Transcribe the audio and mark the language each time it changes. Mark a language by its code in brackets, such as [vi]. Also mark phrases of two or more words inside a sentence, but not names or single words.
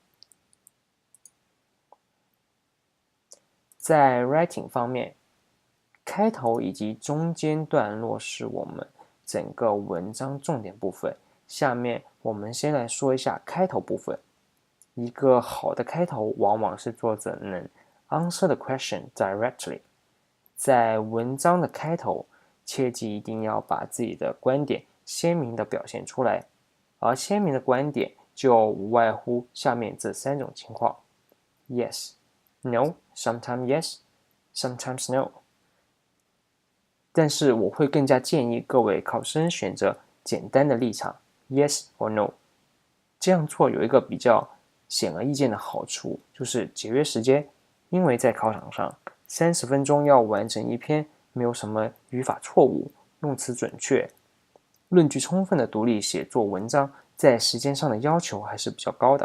[zh] 在 writing 方面，开头以及中间段落是我们整个文章重点部分。下面我们先来说一下开头部分。一个好的开头往往是作者能 [en] answer the question directly。 [zh] 在文章的开头，切记一定要把自己的观点鲜明地表现出来，而鲜明的观点就无外乎下面这3种情况 ： [en] yes, no, sometimes yes, sometimes no。 [zh] 但是我会更加建议各位考生选择简单的立场 [en] yes or no。 [zh] 这样做有一个比较显而易见的好处，就是节约时间，因为在考场上30分钟要完成一篇没有什么语法错误、用词准确、论据充分的独立写作文章，在时间上的要求还是比较高的。